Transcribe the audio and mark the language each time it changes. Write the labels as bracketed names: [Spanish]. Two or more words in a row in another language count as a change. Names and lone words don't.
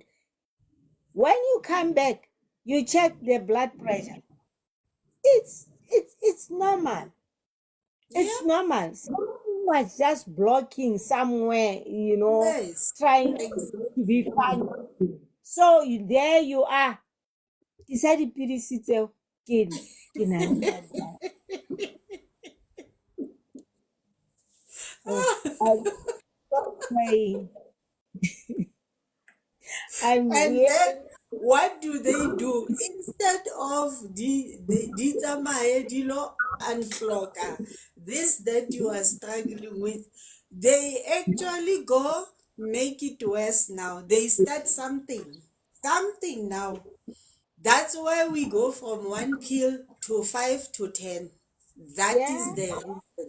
[English] When you come back, you check the blood pressure. It's normal. It's Yeah. normal. Someone was just blocking somewhere, Yes. trying Exactly. to be funny. So there you are. [Southern Sotho] Ke sa dipidisi tseo, ke na le [English] blood pressure. So I stop praying. I'm And really then what do they do? Instead of the [Southern Sotho] tsamaye di lo [English] unclogger this that you are struggling with, they actually go make it worse now. They start something. Something now. That's why we go from one pill to 5 to 10. That is yeah. the reason.